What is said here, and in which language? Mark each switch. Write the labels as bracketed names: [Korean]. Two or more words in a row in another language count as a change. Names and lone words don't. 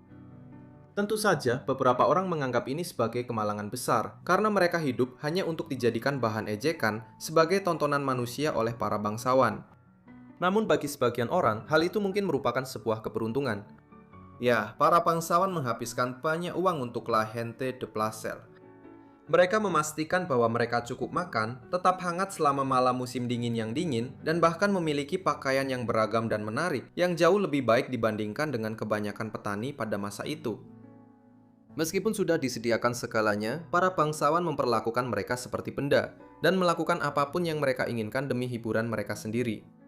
[Indonesian] Tentu saja, beberapa orang menganggap ini sebagai kemalangan besar, karena mereka hidup hanya untuk dijadikan bahan ejekan sebagai tontonan manusia oleh para bangsawan. Namun bagi sebagian orang, hal itu mungkin merupakan sebuah keberuntungan. Ya, para bangsawan menghabiskan banyak uang untuk [Spanish] la gente de placer. [Indonesian] Mereka memastikan bahwa mereka cukup makan, tetap hangat selama malam musim dingin yang dingin, dan bahkan memiliki pakaian yang beragam dan menarik, yang jauh lebih baik dibandingkan dengan kebanyakan petani pada masa itu. Meskipun sudah disediakan segalanya, para bangsawan memperlakukan mereka seperti benda dan melakukan apapun yang mereka inginkan demi hiburan mereka sendiri.